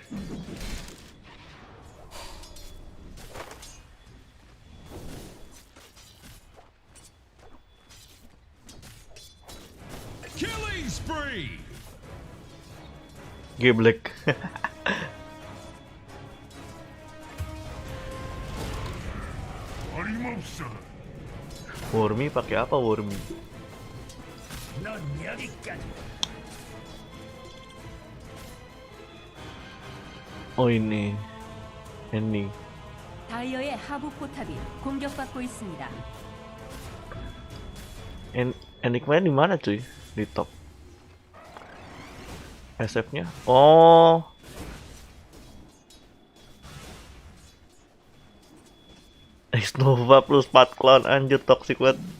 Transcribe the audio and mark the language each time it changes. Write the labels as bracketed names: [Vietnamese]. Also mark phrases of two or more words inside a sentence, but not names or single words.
[English] Killing spree! [Indonesian] Geblek. [Korean] 어림없어. [Indonesian] Wormy pakai apa Wormy? [Korean] 넌 여기까지. [Indonesian] Oh ini. Ending. [Korean] 다이어의 하부 포탑이 공격받고 있습니다. [Indonesian] Endingnya di mana cuy? Di top. SF-nya? Oh. Nova plus 4 clone, anjir toxic banget.